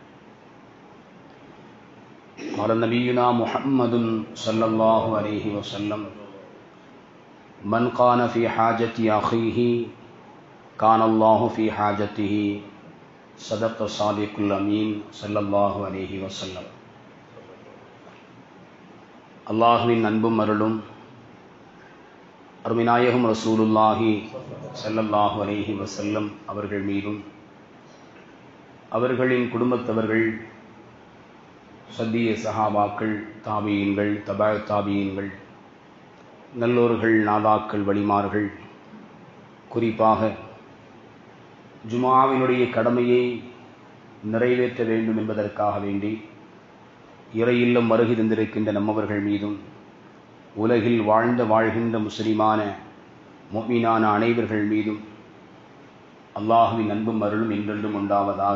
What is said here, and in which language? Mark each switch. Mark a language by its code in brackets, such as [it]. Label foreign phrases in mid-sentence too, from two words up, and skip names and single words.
[ar] قال نبينا محمد صلى الله عليه وسلم: من كان في حاجة أخيه كان الله في حاجته صدق صادق الأمين صلى الله عليه وسلم. [ta] அல்லாஹ்வின் அன்பும் அருளும் அருமைநாயகம் [ar] رسول الله صلى الله عليه وسلم [ta] அவர்கள் மீதும் அவர்களின் குடும்பத்தவர்கள், சத்திய சஹாபாக்கள், தாபியீன்கள், தபா தாபியீன்கள், நல்லோர்கள், நாதாக்கள், வலிமார்கள், குறிப்பாக ஜுமாவினுடைய கடமையை நிறைவேற்ற வேண்டும் என்பதற்காக வேண்டி இறை இல்லம் வருகை தந்திருக்கின்ற நம்மவர்கள் மீதும் உலகில் வாழ்கின்ற முஸ்லிமான முஃமினான அனைவர்கள் மீதும் அல்லாஹ்வின் அன்பும் அருளும் என்றென்றும் உண்டாவதாக.